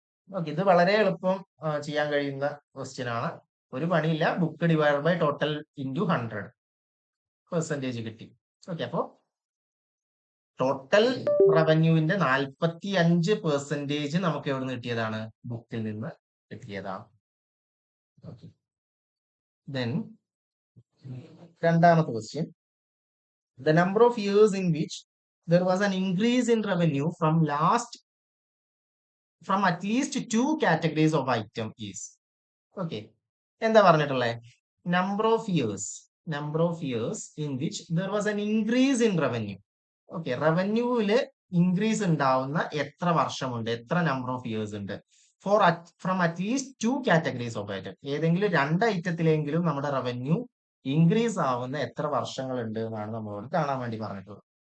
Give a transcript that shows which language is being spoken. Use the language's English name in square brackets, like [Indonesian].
[Malayalam] Okay, ഇത് വളരെ എളുപ്പം ചെയ്യാൻ കഴിയുന്ന ക്വസ്റ്റ്യൻ ആണ്. ഒരു പണിയില്ല. Book divide by total into 100% കിട്ടി. ഓക്കെ, അപ്പോ ടോട്ടൽ റവന്യൂവിന്റെ 45% നമുക്ക് എവിടെ നിന്ന് കിട്ടിയതാണ്, ബുക്കിൽ നിന്ന് കിട്ടിയതാണ്. [English] okay, then [Malayalam] രണ്ടാമത്തെ question, [English] the number of years in which there was an increase in revenue from at least 2 categories of item is. Okay, [Malayalam] എന്താ പറഞ്ഞിട്ടുള്ളത്, [English] number of years in which there was an increase in revenue. [Malayalam] Okay, റവന്യൂവില് increase ഉണ്ടാവുന്ന എത്ര വർഷമുണ്ട്, എത്ര number of years ഉണ്ട്, from at least 2 categories of item. ഏതെങ്കിലും 2 ഐറ്റത്തിലെങ്കിലും നമ്മുടെ revenue increase ആവുന്ന എത്ര വർഷങ്ങൾ ഉണ്ട് എന്നാണ് നമ്മളോട് കാണാൻ വേണ്ടി പറഞ്ഞിട്ടുള്ളത്.